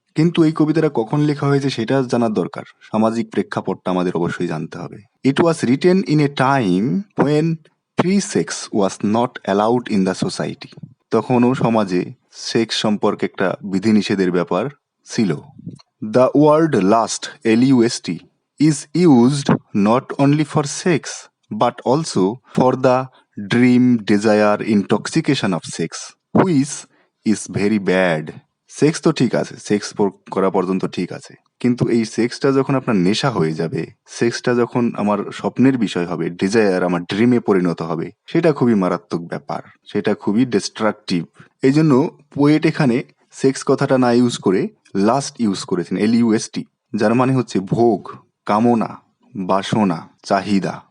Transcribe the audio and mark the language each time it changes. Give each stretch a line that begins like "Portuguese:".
Bangla: কিন্তু এই কবিতাটা কখন লেখা হয়েছে সেটা জানার দরকার। সামাজিক প্রেক্ষাপটটা আমাদের অবশ্যই জানতে হবে।
English: It was written in a time when free sex was not allowed in the society.
Bangla: তখনও সমাজে সেক্স সম্পর্কে একটা বিধিনিষেধের ব্যাপার ছিল।
English: The word lust, LUST, is used not only for sex but also for the dream, desire, intoxication of sex, which is very bad.
Bangla: Sex তো ঠিক আছে, sex করা পর্যন্ত ঠিক আছে, কিন্তু এই সেক্সটা যখন আপনার নেশা হয়ে যাবে, সেক্সটা যখন আমার স্বপ্নের বিষয় হবে, ডিজায়ার, আমার ড্রিমে পরিণত হবে, সেটা খুবই মারাত্মক ব্যাপার, সেটা খুবই ডিস্ট্রাকটিভ। এই জন্য পোয়েট এখানে সেক্স কথাটা না ইউজ করে লাস্ট ইউজ করেছেন, LUST, যার মানে হচ্ছে ভোগ, কামনা, বাসনা, চাহিদা।